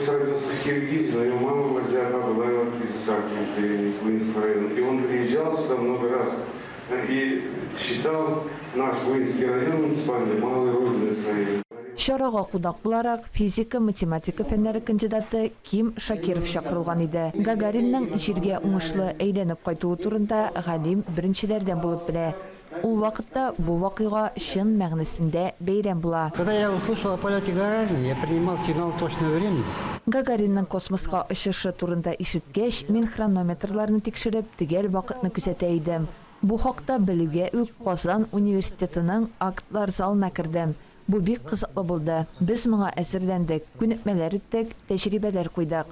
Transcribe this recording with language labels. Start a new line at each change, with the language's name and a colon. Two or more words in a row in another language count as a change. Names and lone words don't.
Tatar: Шарага кунак буларак физика, математика фәннәре кандидаты Ким Шакиров чакырылган иде. Гагаринның җиргә уңышлы әйләнеп кайтуы турында галим беренчеләрдән булып белә. Ул вакытта бу вакыйга чын мәгънәсендә бәйрәм була.
Russian: Когда я услышал о полете Гагарина, я принимал сигнал точного времени.
Tatar: Гагаринның космоска очышы турында ишеткәч, мин хронометрларны тикшереп, төгәл вакытны күзәтә идем. Бу хакта белүгә үк Казан университетының актлар залына кердем. Бу бик кызыклы булды. Без моңа әзерләндек, күнекмәләр үттек, тәҗрибәләр куйдык.